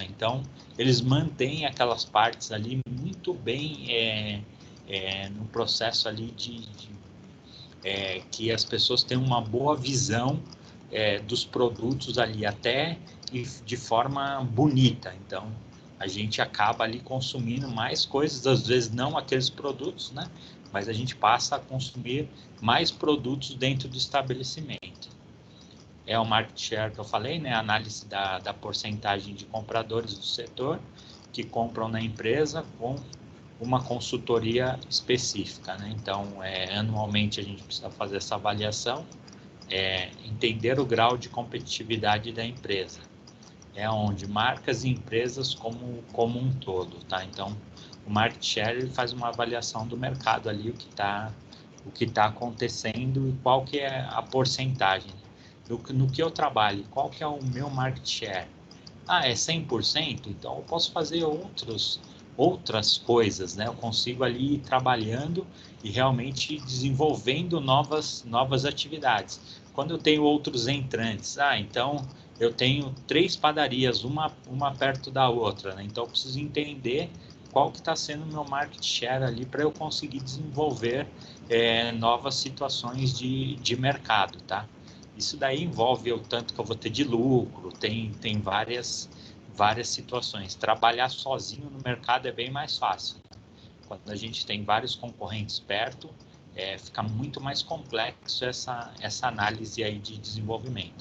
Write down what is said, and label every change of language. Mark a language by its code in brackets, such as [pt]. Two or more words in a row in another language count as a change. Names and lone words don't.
[pt] Então, eles mantêm aquelas partes ali muito bem no processo ali que as pessoas tenham uma boa visão dos produtos ali, até de forma bonita. Então, a gente acaba ali consumindo mais coisas, às vezes não aqueles produtos, né? Mas a gente passa a consumir mais produtos dentro do estabelecimento. É o [en] market share [pt] que eu falei, né? A análise da porcentagem de compradores do setor que compram na empresa com uma consultoria específica, né? Então, anualmente a gente precisa fazer essa avaliação, entender o grau de competitividade da empresa. É onde marcas e empresas como um todo, tá? Então, o [en] market share [pt] ele faz uma avaliação do mercado ali, o que tá acontecendo e qual que é a porcentagem. No que eu trabalho, qual que é o meu [en] market share? [pt] É 100%? Então, eu posso fazer outras coisas, né? Eu consigo ali ir trabalhando e realmente desenvolvendo novas atividades. Quando eu tenho outros entrantes, então eu tenho 3 padarias, uma perto da outra, né? Então eu preciso entender qual que está sendo o meu [en] market share [pt] ali para eu conseguir desenvolver novas situações de mercado, tá? Isso daí envolve o tanto que eu vou ter de lucro, tem várias situações. Trabalhar sozinho no mercado é bem mais fácil. Quando a gente tem vários concorrentes perto, fica muito mais complexo essa análise aí de desenvolvimento.